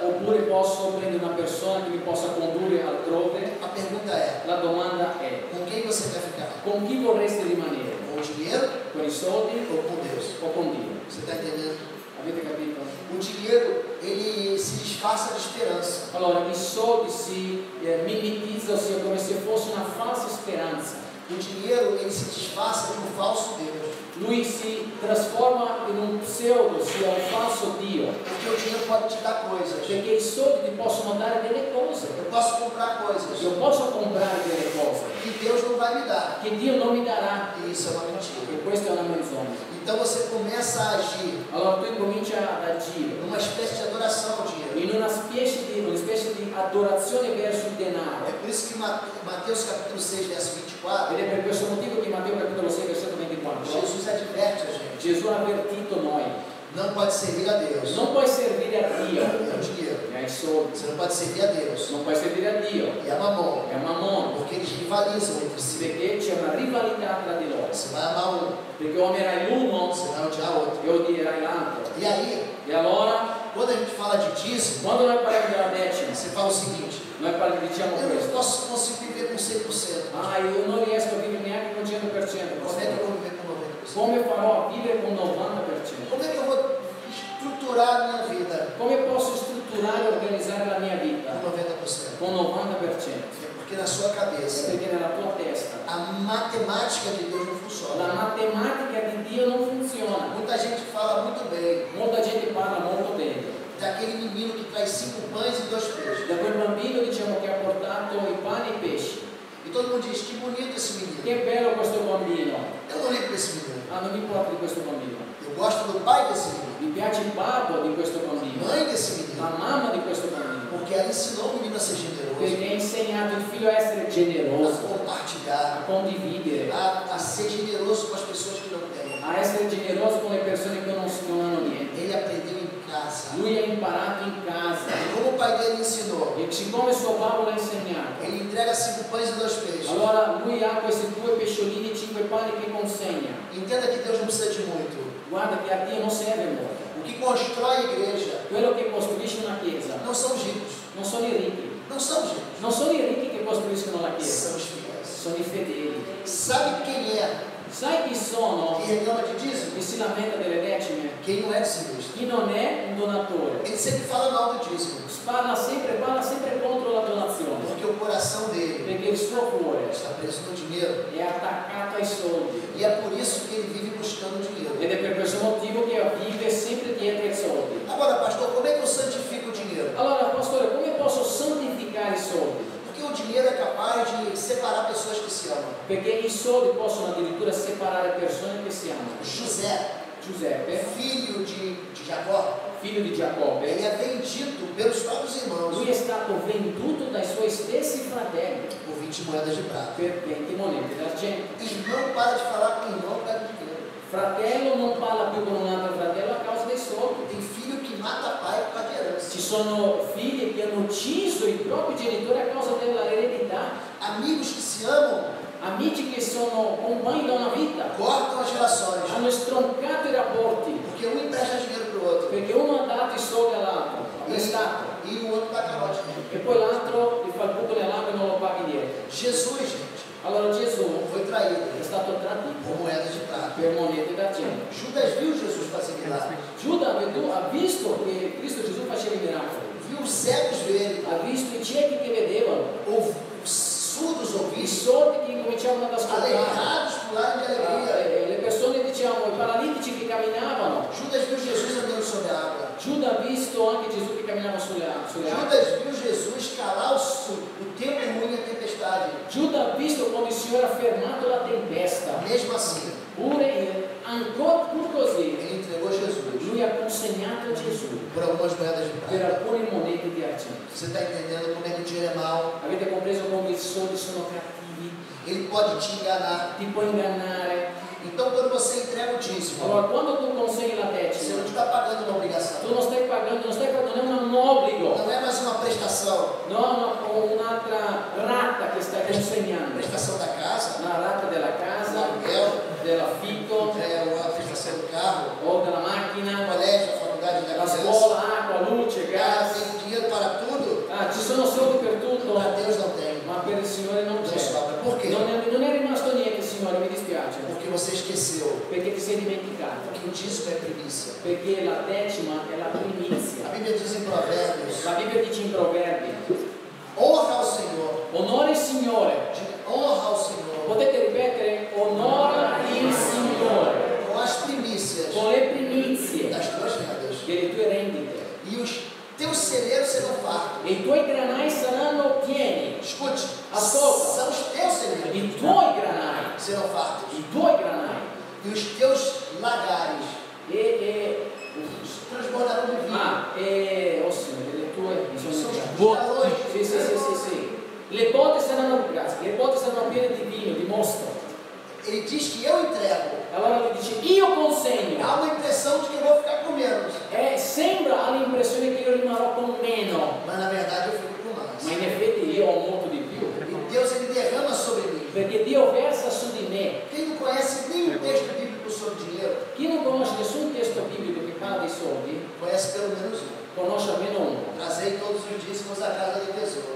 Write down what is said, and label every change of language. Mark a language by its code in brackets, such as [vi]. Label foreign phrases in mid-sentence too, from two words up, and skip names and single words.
[it] oppure posso prendere una persona che mi possa condurre altrove. [pt] A pergunta é, [it] La domanda è: [pt] com quem você quer ficar? [it] con chi vorresti rimanere? [pt] Com o dinheiro [it] Con i soldi [pt] ou com Deus? [it] o con Dio? [pt] Você está entendendo? [it] Avete capito? [pt] O dinheiro, ele se disfarça de esperança. [it] Allora, i soldi si mimetizzano, ossia come se fosse una falsa speranza. [pt] O dinheiro, ele se disfarça de um falso Deus. [it] Lui si trasforma in un pseudo, ossia un falso Dio, [pt] Porque o dinheiro pode te dar coisas. [it] perché i soldi ti possono dare delle cose. [pt] Eu posso comprar coisas [it] Io posso comprare delle cose [pt] que Deus não vai me dar. [it] che Dio non mi darà, [pt] E isso é uma mentira. [it] e questa è una menzogna. [pt] Então você começa a agir [it] Allora tu incominci ad agire [pt] numa espécie de adoração ao dinheiro. [it] in una specie di adorazione verso il denaro. [pt] É por isso que Mateus capítulo 6, verso 24, [it] Ed è per questo motivo che Matteo capitolo 6, versetto 24, [pt] Jesus adverte a gente. [it] Gesù ha avvertito noi: [pt] Não pode servir a Deus. [it] non puoi servire a Dio [pt] É o dinheiro. [it] e ai soldi, [pt] Você não pode servir a Deus. [it] non puoi servire a Dio [pt] E a mamão. [it] e a Mammon, [pt] Porque eles rivalizam entre si. [it] perché c'è una rivalità tra di loro, [pt] Você vai amar um, [it] perché o amerai l'uno [pt] você vai odiar outro. [it] e odierai l'altro. [pt] E aí, [it] E allora, [pt] quando a gente fala de dízimo, [it] quando noi parliamo della decima, [pt] você fala o seguinte: [it] noi diciamo [pt] eu [it] questo: [pt] não consigo viver com 100%. [it] io non riesco a vivere neanche con 100%, [pt] Como é que eu vou viver com 90%? [it] come farò a vivere con 90%? [pt] Como é que eu vou estruturar a minha vida [it] Come posso strutturare e organizzare la mia vita [pt] com 90%? [it] con 90%? [pt] É porque na sua cabeça [it] Perché nella tua testa [pt] a matemática de Deus não [it] la [pt] funciona. [it] matematica di Dio non funziona. [pt] Muita gente fala muito bem [it] Molta gente parla molto bene [pt] daquele menino que traz 5 pães e 2 peixes. [it] da quel bambino, diciamo, che ha portato i pani e i pesci. [pt] E todo mundo diz: que bonito esse menino. [it] Che bello questo bambino. [pt] Eu não ligo para esse menino. [it] Non mi importa di questo bambino. [pt] Eu gosto do pai desse menino, [it] Mi piace il babbo di questo bambino, [pt] mãe desse menino, [it] la mamma di questo bambino, [pt] porque ela ensinou o menino a ser generoso, [it] perché ha insegnato il figlio a essere a generoso, a [pt] compartilhar, [it] condividere, [pt] a ser generoso com as pessoas que não têm. [it] a essere generoso con le persone che non hanno niente. [pt] Ele aprendeu em casa. [it] Lui ha imparato in casa [pt] E como o pai dele ensinou, [it] e siccome suo babbo l'ha insegnato, [pt] ele entrega 5 pães e 2 peixes. [it] allora lui ha questi 2 pesciolini e 5 pani che consegna. [pt] Entenda que Deus não precisa de muito. [it] Guarda che a Dio non serve molto. [pt] O que constrói a igreja [it] Quello che costruisce una chiesa [pt] não são os ricos. [it] non sono i ricchi, [pt] Não são os ricos. [it] non sono i ricchi che costruiscono la chiesa, [pt] São os fiéis. [it] sono i fedeli. [pt] Sabe quem é [it] Sai chi sono [pt] que reclama de dízimo? [it] che si lamenta delle decime? [pt] Quem não é dizimista. [it] chi non è un donatore, [pt] Ele sempre fala mal do dízimo. [it] parla sempre contro la donazione, [pt] Porque o coração dele [it] perché il suo cuore [pt] está preso no dinheiro. [it] è attaccato ai soldi. [pt] E é por isso que ele vive buscando dinheiro. [it] Ed è per questo motivo che vive sempre dietro ai soldi. [pt] Agora, pastor, como é que eu santifico o dinheiro? [it] Allora, pastore, come posso santificare i soldi? [pt] Porque o dinheiro é capaz de separar pessoas que se amam. [it] Perché i soldi possono addirittura separare persone che si amano. Giuseppe, [pt] Filho de Jacó, [it] figlio di Giacobbe, [pt] ele é vendido pelos próprios irmãos [it] lui è stato venduto dai suoi stessi fratelli [pt] por 20 moedas de prata. [it] per 20 monete d'argento. [pt] Irmão para de falar com irmão por causa de dinheiro. [it] Fratello non parla più con un altro fratello a causa dei soldi. [pt] Tem filho que mata pai por causa de herança. [it] Ci sono figli che hanno ucciso i propri genitori a causa dell'eredità. [pt] Amigos que se amam [it] Amici che sono compagni da una vita [pt] cortam as relações. [it] hanno stroncato i rapporti [pt] Porque um empresta dinheiro para o outro [it] perché uno ha dato i soldi all'altro, ha prestato, [pt] e o outro dá calote. [it] e poi l'altro gli fa il buco nell'acqua e non lo paga indietro. [pt] Jesus, gente, [it] Allora Gesù [pt] foi traído [it] è stato tradito [pt] por moedas de prata. [it] per monete d'argento. [pt] Judas viu Jesus fazer milagres. [it] Giuda ha visto che Cristo Gesù faceva i miracoli, [pt] Viu os cegos verem, [it] ha visto i ciechi che vedevano, [pt] ou surdos [it] i [pt] ouvirem, [it] sordi che cominciavano ad ascoltare, [pt] alegrados pularem de alegria. [it] le persone, diciamo, i paralitici che camminavano. [pt] Judas viu Jesus andando sobre a água. [it] Giuda ha visto anche Gesù che camminava sulle acque. [pt] Judas viu Jesus calar o tempo ruim e a tempestade. [it] Giuda ha visto quando il Signore ha fermato la tempesta. [pt] Mesmo assim, [it] Ancora pur così, [pt] ele entregou Jesus [it] lui ha consegnato Gesù [pt] por algumas moedas de [it] per [pt] prata. [it] alcune monete di argento. [pt] Você está entendendo como é que o dinheiro é mau? [it] Avete compreso come i soldi sono cattivi? [pt] Ele pode te enganar. [it] Ti può ingannare. [pt] Então, quando você entrega o dízimo, [it] Allora, quando tu consegni la [pt] você [it] decima, [pt] não está pagando uma obrigação. [it] tu non stai pagando, non è un obbligo, [pt] Não é mais uma prestação. [it] non un'altra rata che stai consegnando. [pt] Prestação da casa, [it] Una rata della casa, dell'affitto [pt] a prestação do carro, [it] o della macchina, [pt] colégio, a faculdade da [it] la [pt] criança. [it] scuola, acqua, luce, gas. [pt] Tem dinheiro para tudo, [it] Ci sono soldi per tutto, [pt] para Deus não tem. [it] ma per il Signore non [pt] Não [it] c'è. [pt] sobra. Por quê? [it] Non è rimasto niente, Signore, mi dispiace, [pt] Porque você esqueceu [it] perché ti sei dimenticato, [pt] que o dízimo é primícia. [it] perché la decima è la primizia. [pt] A Bíblia diz em Provérbios: [it] La Bibbia dice in Proverbi, [pt] honra ao Senhor. [it] onora il Signore. [pt] Diga, honra ao Senhor [it] Potete ripetere, onora il Signore [pt] com as primícias [it] con le primizie [pt] das tuas rendas. [it] delle tue rendite [pt] E os teus celeiros serão fartos. [it] e i tuoi granai saranno pieni. [pt] Escute, [it] Ascolta. [pt] são os teus celeiros [it] I tuoi granai, [pt] serão fartos. [it] i tuoi granai [pt] E os teus lagares transbordarão de vinho. [it] oh Signore, le tue [pt] São os [it] botte. [pt] galões. [it] Sì. Le botte saranno piene di vino, di mosto. [pt] Ele diz que eu entrego. [it] Allora lui dice, io consegno. [pt] Há uma impressão de que eu vou ficar com menos. [it] Sembra all'impressione che io rimarrò con meno, [pt] Mas na verdade eu fico com mais. [it] ma in effetti io ho molto di più, [pt] E Deus, ele derrama sobre mim. [it] perché Dio versa su di me. [pt] Quem não conhece nenhum texto bíblico sobre dinheiro, [it] Chi non conosce nessun testo biblico che parla dei soldi, [pt] conhece pelo menos um. [it] conosce almeno uno. [pt] Trazei todos os dízimos à casa do tesouro.